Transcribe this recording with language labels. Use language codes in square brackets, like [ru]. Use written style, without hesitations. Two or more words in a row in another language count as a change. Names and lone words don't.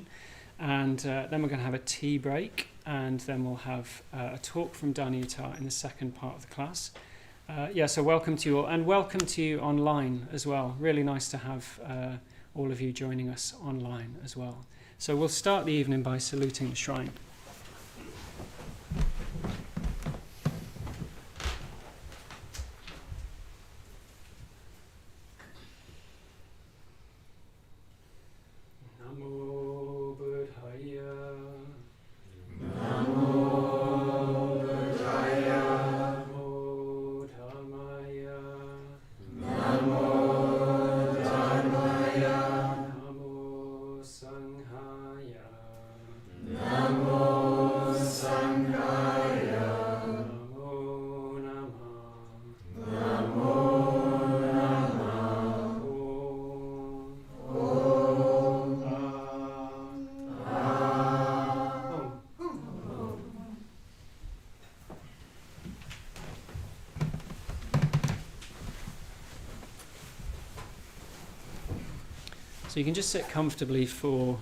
[en] And then we're going to have a tea break, and then we'll have a talk from Danayutta in the second part of the class. So welcome to you all, and welcome to you online as well. Really nice to have all of you joining us online as well. So we'll start the evening by saluting the shrine. [pi] Namo Buddhaya. Namo Buddhaya. Namo Dhammaya. Namo Dhammaya. Namo Sanghaya. Namo Sanghaya. Namo Namah. Namo Namah. Om. [en] So you can just sit comfortably for...